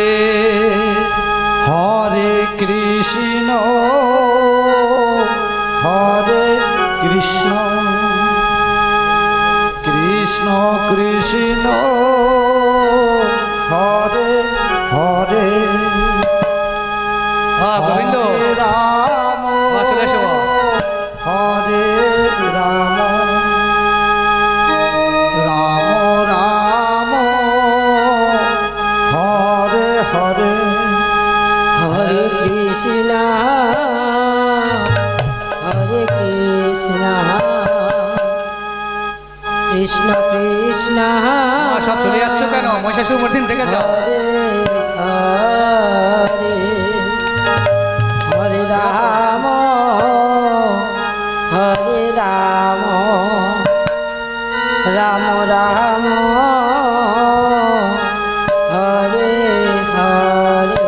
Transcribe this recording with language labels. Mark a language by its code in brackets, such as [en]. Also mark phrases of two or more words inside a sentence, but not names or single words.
[sa] हरे कृष्ण हरे कृष्ण कृष्ण कृष्ण हरे हरे Govind हरे राम [bn] চলে এসো [sa] हरे राम राम राम हरे हरे हरे कृष्ण हरे कृष्ण कृष्ण कृष्ण [bn] সব চলে যাচ্ছ কেন মহিষাসুর মর্দিন থেকে যাও [sa] हरे हरे राम हरे राम राम राम हरे हरे